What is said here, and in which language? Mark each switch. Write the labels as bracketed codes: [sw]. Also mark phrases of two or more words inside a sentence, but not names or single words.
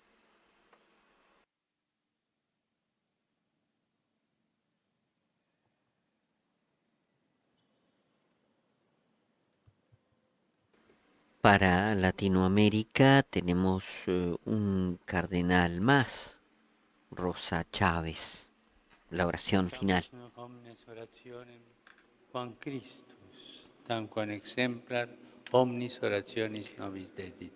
[es] Para Latinoamérica tenemos un cardenal más, Rosa Chávez, la oración final. [la] Omnes orationem, quam Christus, tanquam exemplar omnis orationis nobis dedit.